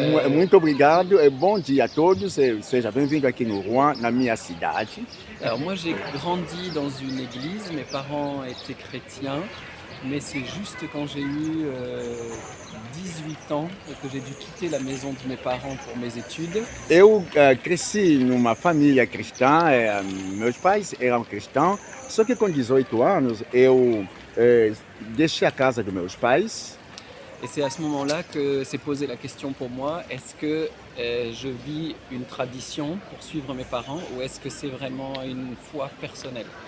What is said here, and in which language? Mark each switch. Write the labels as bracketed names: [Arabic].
[Portuguese] Muito obrigado, bom dia a todos, seja bem-vindo aqui no Rouen, na minha cidade. [French] Alors moi j'ai grandi dans une église, mes parents étaient chrétiens, mais c'est juste quand j'ai eu 18 ans que j'ai dû quitter la maison de mes parents pour mes études. [Portuguese] Eu cresci numa família cristã, meus pais eram cristãos, só que com 18 anos eu deixei a casa dos meus pais. [French] Et c'est à ce moment-là que s'est posée la question pour moi, est-ce que je vis une tradition pour suivre mes parents ou est-ce que c'est vraiment une foi personnelle?